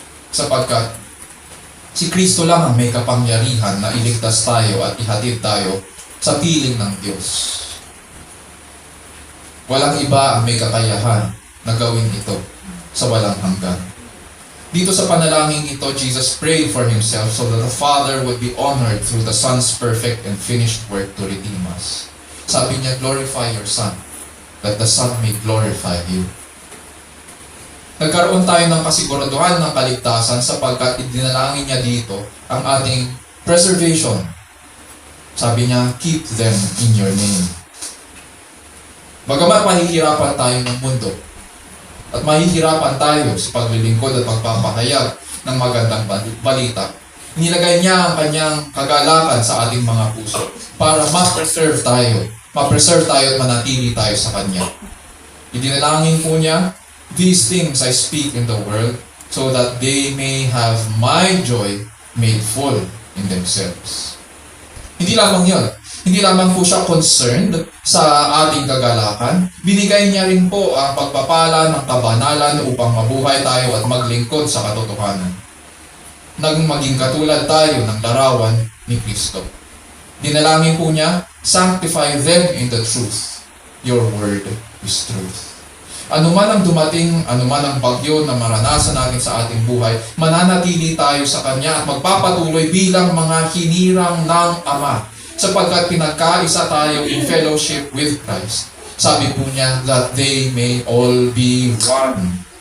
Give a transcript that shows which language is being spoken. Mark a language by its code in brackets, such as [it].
[tl] Sapagkat si Kristo lang ang may kapangyarihan na iligtas tayo at ihatid tayo sa piling ng Diyos. Walang iba ang may kakayahan na gawin ito sa walang hanggan. Dito sa panalangin ito, [en] Jesus prayed for Himself so that the Father would be honored through the Son's perfect and finished work to redeem us. [tl] Sabi niya, [en] glorify your Son, that the Son may glorify you. [tl] Nagkaroon tayo ng kasiguraduhan ng kaligtasan sapagkat idinalangin niya dito ang ating preservation. Sabi niya, [en] keep them in your name. [tl] Bagamat mahihirapan tayo ng mundo, at mahihirapan tayo sa paglilingkod at pagpapahayag ng magandang balita, nilagay niya ang kanyang kagalakan sa ating mga puso para ma-preserve tayo at manatili tayo sa Kanya. Idinalangin po niya, [en] these things I speak in the world so that they may have my joy made full in themselves. [tl] Hindi lamang yun. Hindi lamang po siya concerned sa ating kagalakan. Binigay niya rin po ang pagpapala ng kabanalan upang mabuhay tayo at maglingkod sa katotohanan. Nang maging katulad tayo ng larawan ni Kristo. [en] Dinalangin po niya, sanctify them in the truth. Your word is truth. [tl] Anuman ang dumating, anuman ang bagyo na maranasan natin sa ating buhay, mananatili tayo sa Kanya at magpapatuloy bilang mga hinirang ng Ama. Sapagkat pinagkaisa tayo [en] in fellowship with Christ. [tl] Sabi po niya, [en] that they may all be one.